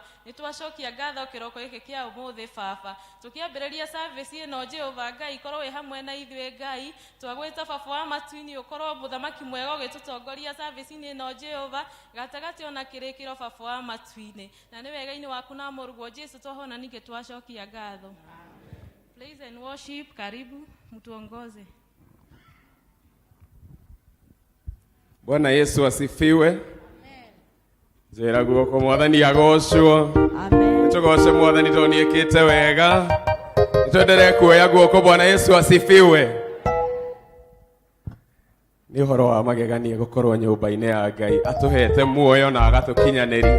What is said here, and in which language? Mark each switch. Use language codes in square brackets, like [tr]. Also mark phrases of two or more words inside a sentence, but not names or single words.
[ki] Nitwacokia ngatho kiroko giki kia umuthi baba. Tukiambiriria service ino Jehova Ngai ikorwo wi hamwe na ithwe Ngai. Twagwita baba wa matuini ukorwo muthamaki mwega ugitutongoria service ino Jehova gatagati ona kirikiro baba wa matuini. Na ni wega-ini waku na murugo Jesu twahona ninge twacokia ngatho. [en] Praise and worship, [sw] karibu mtuongoze. Bwana Yesu asifiwe. Amen. [ki] Njira guoko Mwathani agocwo. Amen. Tugoce Mwathani toniekite wega. Nitwendere kuoya guoko. [sw] Bwana Yesu asifiwe. [ki] Ni horo wa magegania gukorwo nyumba-ini ya Ngai atuhete muoyo na agatukinyaniria.